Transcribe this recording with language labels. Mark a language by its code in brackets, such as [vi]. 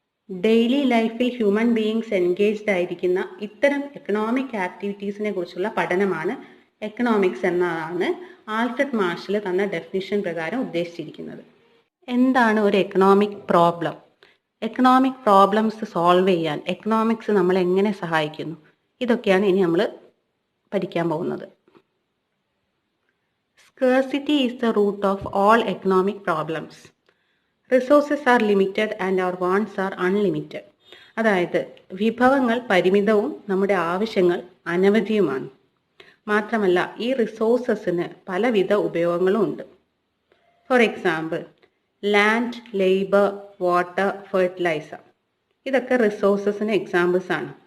[ml] Daily ലൈഫിൽ human beings engaged ആയിരിക്കുന്ന ഇത്തരം എക്കണോമിക് ആക്ടിവിറ്റീസിനെ കുറിച്ചുള്ള പഠനമാണ് എക്കണോമിക്സ് എന്നതാണ് ആൽഫ്രഡ് മാർഷൽ തന്ന ഡെഫിനിഷൻ പ്രകാരം ഉദ്ദേശിച്ചിരിക്കുന്നത്. എന്താണ് ഒരു economic problem? Economic problems solve ചെയ്യാൻ എക്കണോമിക്സ് നമ്മളെ എങ്ങനെ സഹായിക്കുന്നു? ഇതൊക്കെയാണ് ഇനി നമ്മൾ പഠിക്കാൻ പോകുന്നത്. [en] Scarcity is the root of all economic problems. Resources are limited and our wants are unlimited. [ml] അതായത് വിഭവങ്ങൾ പരിമിതവും നമ്മുടെ ആവശ്യങ്ങൾ അനവധിയുമാണ്. മാത്രമല്ല ഈ റിസോഴ്സസിന് പലവിധ ഉപയോഗങ്ങളും ഉണ്ട്. For example, land, labour, water, fertiliser, ഇതൊക്കെ റിസോഴ്സസിന് എക്സാമ്പിൾസ് ആണ്.